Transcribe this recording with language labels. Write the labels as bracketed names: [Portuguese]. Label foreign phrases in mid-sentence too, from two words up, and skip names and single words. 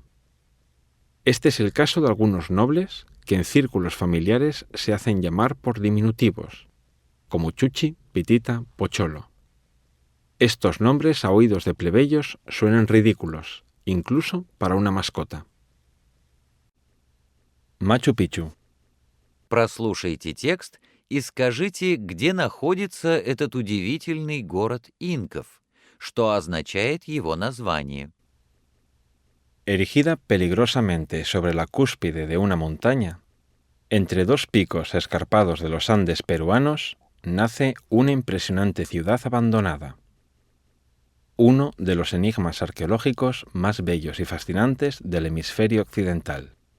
[Spanish] Este es el caso de algunos nobles que en círculos familiares se hacen llamar por diminutivos, como Chuchi, Pitita, Pocholo. Estos nombres a oídos de plebeyos suenan ridículos, incluso para una mascota. Machu Picchu. [Russian] Прослушайте текст и скажите, где находится этот удивительный город инков, что означает его название. [Spanish] Erigida peligrosamente sobre la cúspide de una montaña, entre 2 picos escarpados de los Andes peruanos, nace una impresionante ciudad abandonada. Uno de los enigmas arqueológicos más bellos y fascinantes del hemisferio occidental.